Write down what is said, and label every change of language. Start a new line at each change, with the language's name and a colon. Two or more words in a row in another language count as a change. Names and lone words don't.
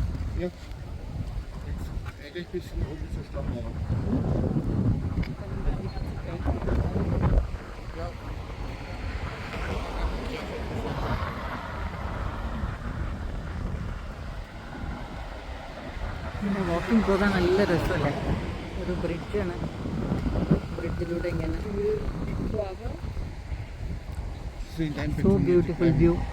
German: Ja. Eigentlich ein bisschen oben zur Stadt noch. Ja.
Malayalam: പിന്നെ വാക്കിംഗ് പോകാൻ നല്ല രസമല്ലേ. ഒരു ബ്രിഡ്ജാണ്, ബ്രിഡ്ജിലൂടെ ഇങ്ങനെ.
English: So beautiful view.